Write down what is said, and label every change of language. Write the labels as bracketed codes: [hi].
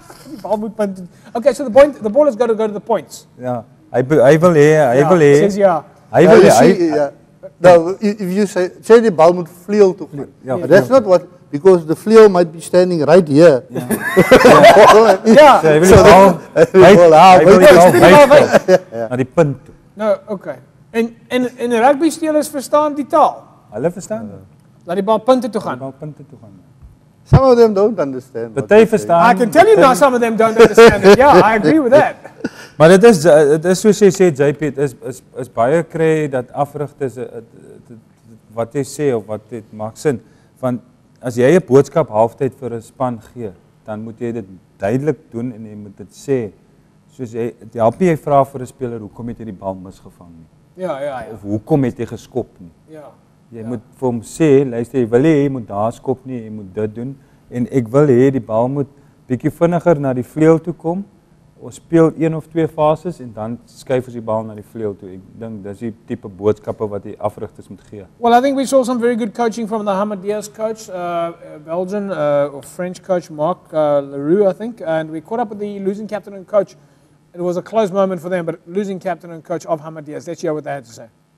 [af] Die bal moet punt. [en] Okay, so the ball has got to go to the points. [af] Ja, hy wil hê. [en] Says ja. [af] Hy wil hê. [en] Now, if you say [af] die bal moet vleuel toe gaan. Ja, [en] But that's not what, because the vleuel might be standing right here. [af] Ja. Hy wil die bal. Hy wil die bal na die punt toe. Nou, okay. En rugby spelers verstaan die taal. Hulle verstaan. Laat die bal punte toe gaan. Die bal punte toe gaan. [en] Some of them don't understand. [af] Party verstaan. [en] I can tell you now some of them don't understand it. Yeah, I agree with that. [af] Maar dit is soos jy sê, JP, dit is baie kry dat afrigters wat jy sê of wat dit maak sin. Want as jy 'n boodskap halftyd vir 'n span gee, dan moet jy dit duidelik doen en jy moet dit sê. Soos jy help jy vra vir 'n speler hoekom het jy die bal misgevang nie. Ja. Of hoekom het jy geskop nie. Ja. Jy moet vir hom sê, luister, jy wil jy moet daar skop nie, jy moet dit doen en ek wil hê die bal moet bietjie vinniger na die vleuel toe kom. Ons speel 1 of 2 fases en dan skuif ons die bal na die vleuel toe. Ek dink dis die tipe boodskappe wat die afrigters moet gee. [en] Well, I think we saw some very good coaching from the Hamadiehs coach, Belgian or French coach Marc Leroux, I think, and we caught up with the losing captain and coach. It was a close moment for them, but losing captain and coach of Hamadiehs. Let's hear what they had to say.